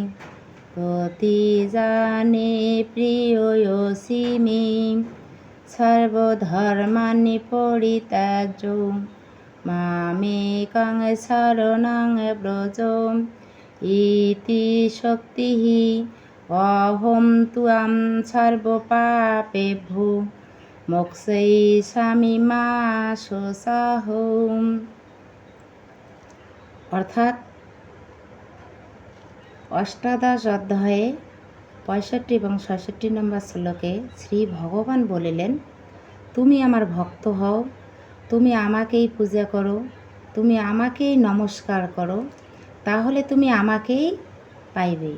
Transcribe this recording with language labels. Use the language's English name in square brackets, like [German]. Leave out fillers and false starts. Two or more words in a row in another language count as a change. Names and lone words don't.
[Sanskrit] प्रतिजाने प्रियोऽसि मे सर्वधर्माणि परित्यज्य मामेकं शरणं व्रज इति शक्तिः अहं त्वां सर्वपापेभ्यो मोक्षयिष्यामि मा शुचः। [Bangla] অর্থাৎ অষ্টাদশ অধ্যায়ে 65 এবং 66 নম্বর শ্লোকে শ্রী ভগবান বলিলেন, তুমি আমার ভক্ত হও, তুমি আমাকেই পূজা করো, তুমি আমাকেই নমস্কার করো, তাহলে তুমি আমাকেই পাইবে।